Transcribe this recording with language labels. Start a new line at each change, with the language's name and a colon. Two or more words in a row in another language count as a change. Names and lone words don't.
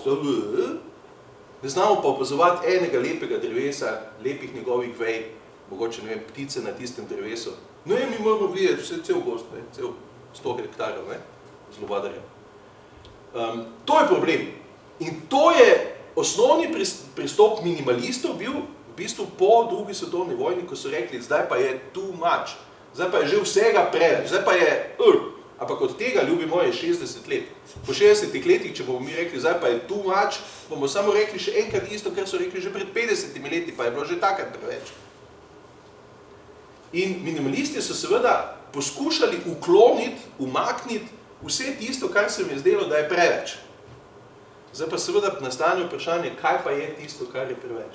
Slovenian: Ne znamo pa opazovati enega lepega drevesa, lepih njegovih vej, mogoče, ne vem, ptice na tistem drevesu. Ne, mi moramo videti vse cel gozd, ne, cel 100 hektarjev, ne, zlobadarja. To je problem. In to je osnovni pristop minimalistov bil v bistvu po drugi svetovni vojni, ko so rekli, zdaj pa je
English: too much,
Slovenian: zdaj pa je že vsega preveč, zdaj pa je ampak od tega, ljubi moje, 60 let. Po 60 letih, če bomo mi rekli, zdaj pa je
English: too much,
Slovenian: bomo samo rekli še enkrat isto, kar so rekli že pred 50 leti, pa je bilo že takrat preveč. In minimalisti so seveda poskušali ukloniti, umakniti vse tisto, kar se mi je zdelo, da je preveč. Zdaj pa seveda nastane vprašanje, kaj pa je tisto, kar je preveč.